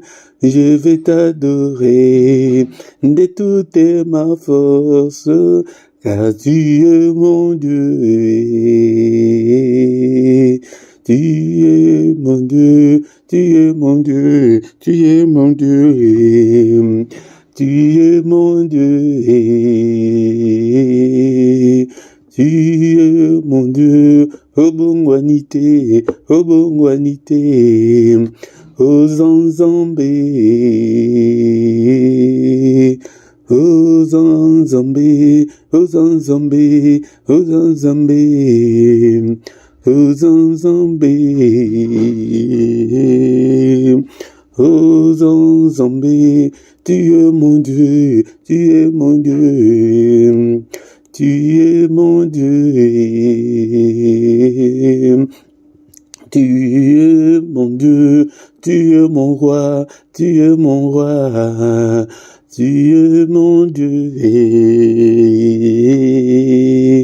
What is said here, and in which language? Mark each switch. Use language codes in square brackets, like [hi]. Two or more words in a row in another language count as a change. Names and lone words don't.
[fr] Je vais t'adorer de toute ma force, car tu es mon Dieu. Tu es mon Dieu, tu es mon Dieu, tu es mon Dieu. Tu es mon Dieu. Tu es mon Dieu. [ewo] Obongwanité, Obongwanité. Hosanna Zambé. Hosanna Zambé, Hosanna Zambé, Hosanna Zambé. Hosanna Zambé. Hosanna Zambé. [fr] Tu es mon Dieu, tu es mon Dieu, tu es mon Dieu. Tu es mon Dieu, tu es mon roi, tu es mon roi, tu es mon Dieu.